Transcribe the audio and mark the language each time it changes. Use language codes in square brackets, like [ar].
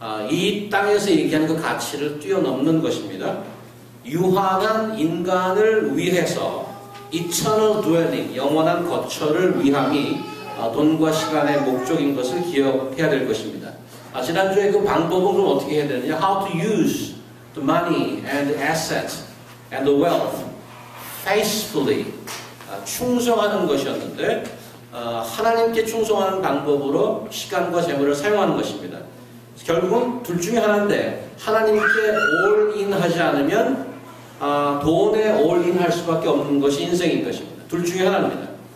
[ko] 이 땅에서 얘기하는 그 가치를 뛰어넘는 것입니다. 유한한 인간을 위해서 [en] eternal dwelling, [ko] 영원한 거처를 위함이 돈과 시간의 목적인 것을 기억해야 될 것입니다. 지난주에 그 방법은 그럼 어떻게 해야 되느냐? [en] How to use the money and the assets and the wealth faithfully. [ko] 충성하는 것이었는데 하나님께 충성하는 방법으로 시간과 재물을 사용하는 것입니다. 결국은 둘 중에 하나인데 하나님께 올인 하지 않으면 돈에 올인 할 수밖에 없는 것이 인생인 것입니다. 둘 중에 하나입니다.